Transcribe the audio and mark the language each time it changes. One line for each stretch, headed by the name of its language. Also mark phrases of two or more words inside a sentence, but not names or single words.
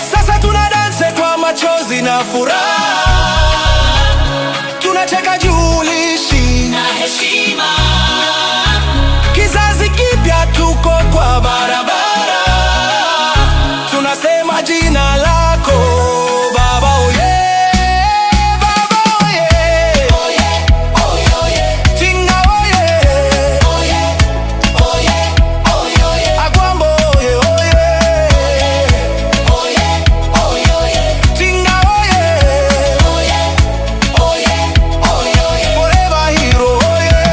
Swahili: Sasa tuna dance kwa machozi na furaha. Tunacheka juu ulishi. Na heshima. Kizazi kipya tuko kwa barabara. Tunasema jina lako, Baba, oye. Baba, oye. Oye, oye, oye. Tinga, oye. Oye, oye, oye, oye. Agwambo, oye, oye. Oye, oye, oye. Tinga, oye. Oye, oye, oye, oye.
English: Forever hero, oye.